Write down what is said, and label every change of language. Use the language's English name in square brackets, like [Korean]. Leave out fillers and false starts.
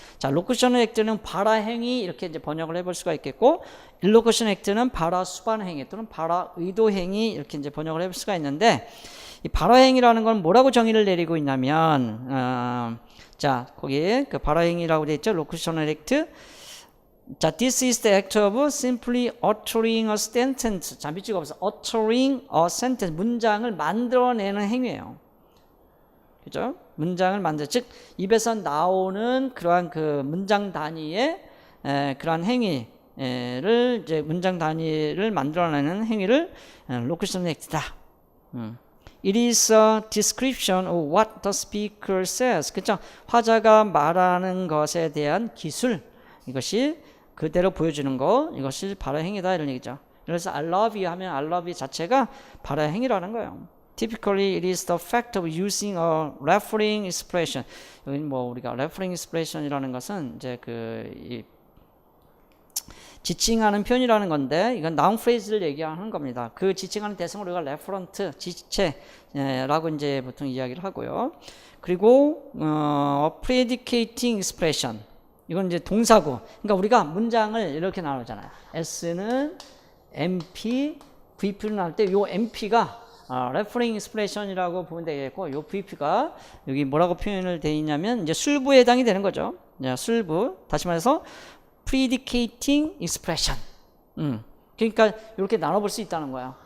[Korean] 자, 로쿠셔너리 액트는 발화 행위 이렇게 이제 번역을 해볼 수가 있겠고, 일로쿠션 액트는 발화 수반 행위 또는 발화 의도 행위 이렇게 이제 번역을 해볼 수가 있는데, 이 발화 행위라는 건 뭐라고 정의를 내리고 있냐면, 자, 거기에 발화 행위라고 되어 있죠. 로쿠셔너리 액트. [English] 자, this is the act of simply uttering a sentence. [Korean] 자, 밑줄 없어. [English] uttering a sentence. [Korean] 문장을 만들어내는 행위예요. 그죠? 문장을 즉 입에서 나오는 그러한 문장 단위의 그러한 행위를 이제 문장 단위를 만들어내는 행위를 locution act다. [English] It is a description of what the speaker says. [Korean] 그죠? 화자가 말하는 것에 대한 기술. 이것이 그대로 보여주는 거, 이것이 발화 행위다 이런 얘기죠. 그래서 [English] I love you [Korean] 하면 I love you 자체가 발화 행위라는 거예요. [English] Typically, it is the fact of using a referring expression. [Korean] 여기 뭐 우리가 referring expression이라는 것은 이제 지칭하는 표현이라는 건데, 이건 noun phrase를 얘기하는 겁니다. 그 지칭하는 대상을 우리가 referent, 지체라고 이제 보통 이야기를 하고요. [English] 그리고 predicating expression. [Korean] 이건 이제 동사고. 그러니까 우리가 문장을 이렇게 나누잖아요. S는 MP, VP를 나눌 때 이 MP가 referring expression이라고 보면 되겠고, 이 VP가 여기 뭐라고 표현을 되어 있냐면 이제 술부에 해당이 되는 거죠. 술부. 다시 말해서 predicating expression. 그러니까 이렇게 나눠볼 수 있다는 거야.